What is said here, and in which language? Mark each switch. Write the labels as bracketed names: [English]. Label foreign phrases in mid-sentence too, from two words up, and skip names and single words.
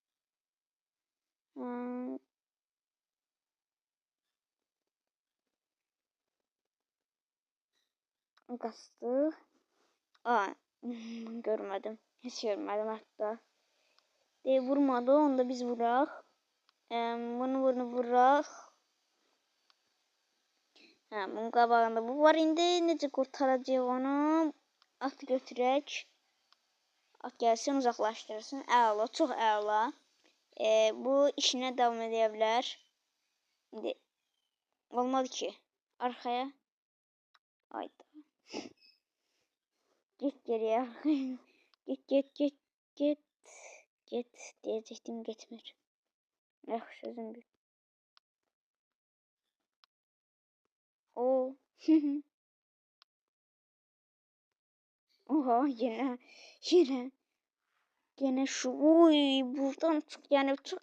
[Turkish] Kaçtık. Görmedim. Hiç görmedim hatta. Vurmadı. Onu da biz vurak. Bunu vurak. [Azerbaijani] Bunun qabağında bu var indi. Necə qurtaracaq onu? At götürək. At gəlsin, uzaqlaşdırsın. Əla, çox əla. Bu işinə davam edə bilər. İndi olmadı ki. Arxaya. Ayda. [Turkish] Git geriye. Git diyecektim, gitmir. Sözüm bir. O. Oha yine şu buradan çık yani çık.